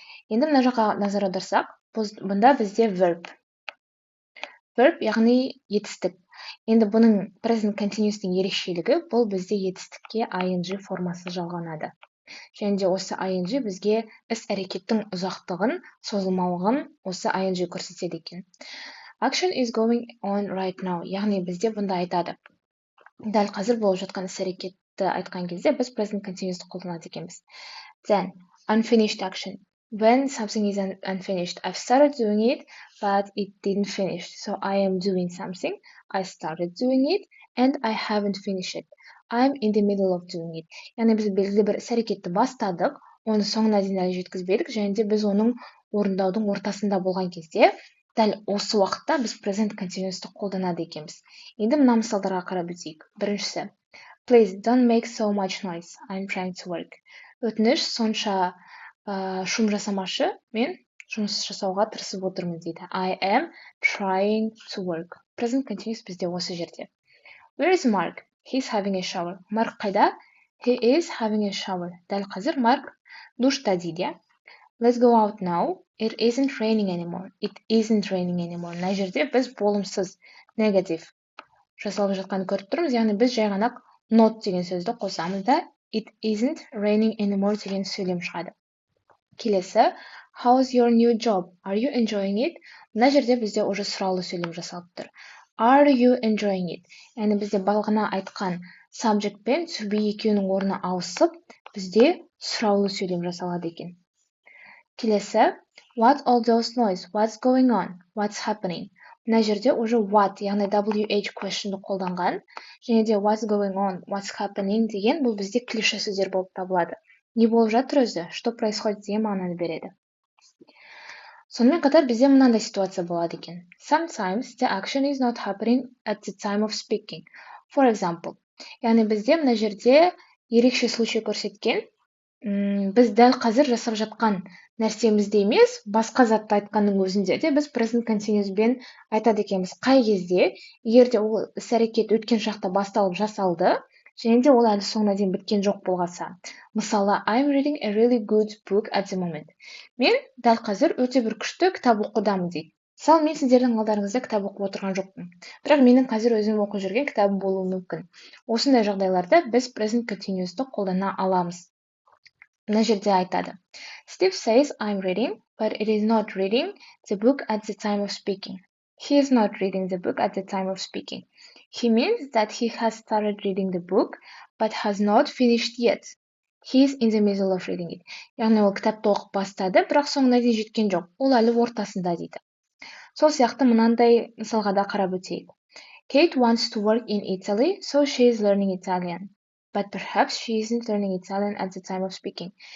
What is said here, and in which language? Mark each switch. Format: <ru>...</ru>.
<kk>Енді мына жаққа назар аударсақ, бұнда бізде verb. Verb яғни етістік. Енді бұның present continuous'тың ерекшелігі бұл бізде етістікке ing формасы жалғанады. Және де осы ing бізге іс-әрекеттің ұзақтығын, созылмалығын осы ing көрсетеді екен.</kk> <en>Action is going on right now.</en> <kk>Яғни бізде бұнда айтады. Дәл қазір болып жатқан іс-әрекетті айтқан кезде біз present continuous'ты қолданады екенбіз.</kk> <en>Then, unfinished action. When something is unfinished, I've started doing it, but it didn't finish. So I am doing something. I started doing it, and I haven't finished it. I'm in the middle of doing it.</en> <kk>Яғни біз белгілі бір іс-әрекетті бастадық, оны соңына дейін әлі жеткізбедік, және де біз оның орындаудың ортасында болған кезде, дәл осы уақытта біз present continuous'ты қолданады екенбіз. Енді мына мысалдарға қарап өтейік. Біріншісі,</kk> <en>please don't make so much noise. I'm trying to work.</en> <kk>Өтініш сонша шум жасамашы, мен жұмыс жасауға тырысып отырмын дейді.</kk> <en>I am trying to work. Present continuous</en> <kk>бізде осы жерде.</kk> <en>Where is Mark? He's having a shower.</en> <kk>Марк қайда?</kk> <en>He is having a shower.</en> <kk>Дәл қазір Марк душта дейді.</kk> <en>Let's go out now. It isn't raining anymore. It isn't raining anymore.</en> <kk>Мына жерде біз болымсыз, негатив жасалып жатқанын көріп тұрмыз. Яғни біз жай ғана not деген сөзді қосамыз да</kk> <en>it isn't raining anymore</en> <kk>деген сөйлем шығады. Келесі,</kk> <en>how's your new job? Are you enjoying it?</en> <kk>Мына жерде бізде уже сұраулы сөйлем жасалып тұр.</kk> <en>Are you enjoying it?</en> <kk>Яғни бізде балғына айтқан subject пен to be екеуінің орны ауысып, бізде сұраулы сөйлем жасалады екен. Келесі,</kk> <en>what all those noise? What's going on? What's happening?</en> <kk>Мына жерде уже what, яғни WH question'ды қолданған, және де</kk> <en>what's going on, what's happening</en> <kk>деген бұл бізде клише сөздер болып табылады. Не болып жатыр өзі?</kk> <ru>Что происходит</ru> <kk>деген мағынаны береді. Сонымен қатар бізде мынандай ситуация болады екен.</kk> <en>Sometimes the action is not happening at the time of speaking. For example,</en> <kk>яғни бізде мына жерде ерекше случай көрсеткен, біз дәл қазір жасап жатқан нәрсемізде емес, басқа затты айтқанның өзінде де біз present continuous'бен айтады екенбіз. Қай кезде, егер де ол іс-әрекет өткен шақта басталып жасалды, және де ол әлі соңына дейін біткен жоқ болғаса. Мысалы,</kk> <en>I'm reading a really good book at the moment.</en> <kk>Мен дәл қазір өте бір күшті кітап оқудамын дейді. Мысалы, мен сіздердің алдарыңызда кітап оқып отырған жоқпын. Бірақ менің қазір өзім оқып жүрген кітабым болуы мүмкін. Осындай жағдайларда біз present continuous'ты қолдана аламыз. Мына жерде айтады.</kk> <en>Steve says I'm reading, but it is not reading the book at the time of speaking. He is not reading the book at the time of speaking. He means that he has started reading the book, but has not finished yet. He is in the middle of reading it.</en> <kk>Яғни ол кітапты оқып бастады, бірақ соңына дейін жеткен жоқ. Ол әлі ортасында дейді. Сол сияқты мынандай мысалға да қарап өтейік.</kk> <en>Kate wants to work in Italy, so she is learning Italian. But perhaps she isn't learning Italian at the time of speaking.</en>